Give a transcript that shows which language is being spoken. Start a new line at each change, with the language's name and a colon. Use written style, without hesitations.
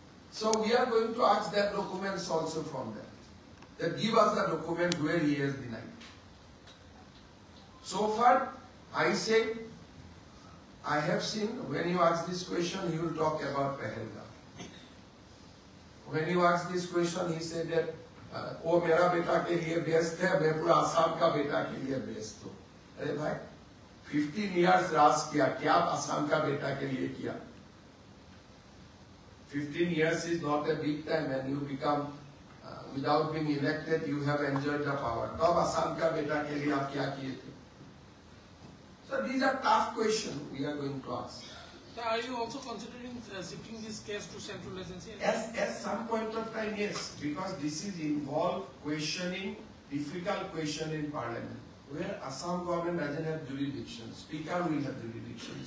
English: So we are going to ask that documents also from them. That give us the document where he has denied. So far, I say, I have seen, when you ask this question, he will talk about Pahalgam. When you ask this question, he said that, "Oh,
Hindi: मेरा बेटा के लिए best है, मैं पूरा आसाम का बेटा के लिए बेस्ट हूँ." अरे भाई,
English: 15 years
Hindi: राज किया, क्या आसाम का बेटा के लिए किया?
English: 15 years is not a big time, and you become, without being elected, you have enjoyed the power.
Hindi: तब आसाम का बेटा के लिए आप क्या किए थे?
English: So these are tough questions we are going to ask. So are you also considering shifting this case to central agency? At some point of time, yes, because this is involved questioning, difficult question in parliament, where Assam government doesn't have jurisdiction, speaker will have jurisdiction.